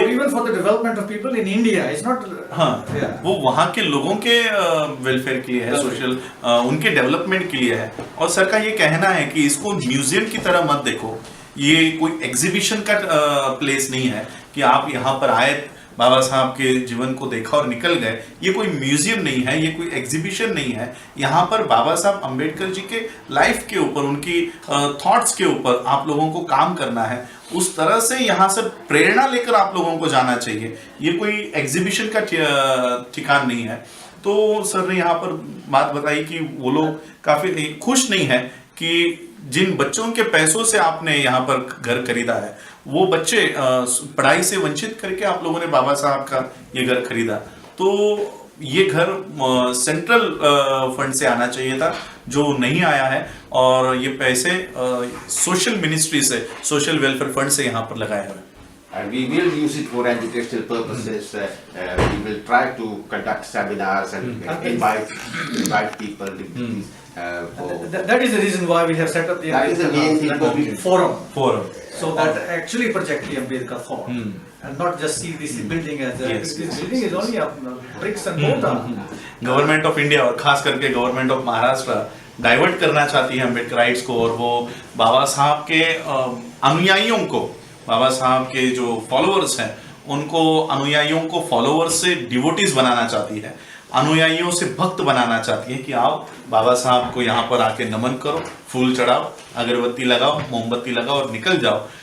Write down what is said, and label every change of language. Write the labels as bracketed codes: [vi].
[en] Or even for the development of people in India, it's not. [hi] हाँ, [en] Yeah. [hi] वो वहाँ के लोगों के वेलफेयर के लिए है, सोशल उनके डेवलपमेंट के लिए है। और सर का ये कहना है कि इसको म्यूजियम की तरह मत देखो, ये कोई एग्जीबिशन का प्लेस नहीं है कि आप यहाँ पर आए, बाबा साहब के जीवन को देखा और निकल गए। ये कोई म्यूजियम नहीं है, ये कोई एग्जीबिशन नहीं है। यहाँ पर बाबा साहब अम्बेडकर जी के लाइफ के ऊपर, उनकी थॉट्स के ऊपर आप लोगों को काम करना है। उस तरह से यहाँ से प्रेरणा लेकर आप लोगों को जाना चाहिए। ये कोई एग्जीबिशन का ठिकान नहीं है। तो सर ने यहाँ पर बात बताई कि वो लोग काफी खुश नहीं है कि जिन बच्चों के पैसों से आपने यहाँ पर घर खरीदा है, वो बच्चे पढ़ाई से वंचित करके आप लोगों ने बाबा साहब का ये घर खरीदा। तो ये घर सेंट्रल फंड से आना चाहिए था, जो नहीं आया है, और ये पैसे सोशल मिनिस्ट्री से, सोशल वेलफेयर फंड से यहाँ पर लगाए हुए। [en] And we will use it for educational purposes. We will try to conduct seminars and invite people. That is the reason why we have set up the That is the main thing for me. forum. So that actually project the Ambedkar thought, and not just see this building as a. Yes, This yes, building is only a bricks and mortar. [hi] Government of India और खास करके government of Maharashtra divert करना चाहती है अम्बेडकराइट्स को, और वो बाबा साहब के अनुयायियों को, बाबा साहब के जो फॉलोअर्स हैं, उनको अनुयायियों को फॉलोअर्स से डिवोटीज बनाना चाहती है, अनुयायियों से भक्त बनाना चाहती है कि आओ बाबा साहब को यहाँ पर आके नमन करो, फूल चढ़ाओ, अगरबत्ती लगाओ, मोमबत्ती लगाओ और निकल जाओ।